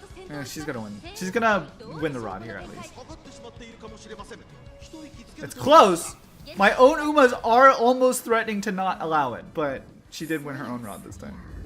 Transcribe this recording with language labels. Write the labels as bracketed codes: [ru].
[en] Yeah, she's gonna win. She's gonna win the rod here at least. [ja] かかってしまっているかもしれません一息つけ [en] It's close! My own Umas are almost threatening to not allow it, but she did win her own rod this time.